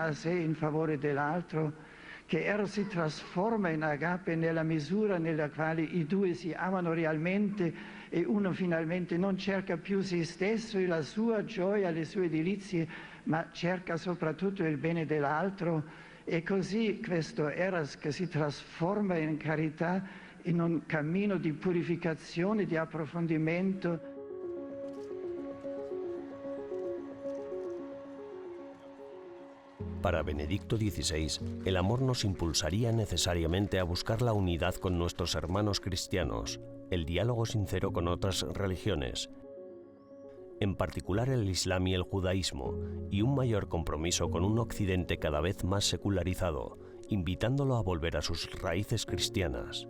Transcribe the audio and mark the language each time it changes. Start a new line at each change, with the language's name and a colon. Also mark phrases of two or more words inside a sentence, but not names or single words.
Italian: a sé in favore dell'altro, che eros si trasforma in agape nella misura nella quale i due si amano realmente e uno finalmente non cerca più se stesso e la sua gioia, le sue delizie, ma cerca soprattutto il bene dell'altro, e così questo eros che si trasforma in carità in un cammino di purificazione, di approfondimento.
Spanish: Para Benedicto XVI, el amor nos impulsaría necesariamente a buscar la unidad con nuestros hermanos cristianos, el diálogo sincero con otras religiones, en particular el Islam y el judaísmo, y un mayor compromiso con un Occidente cada vez más secularizado, invitándolo a volver a sus raíces cristianas.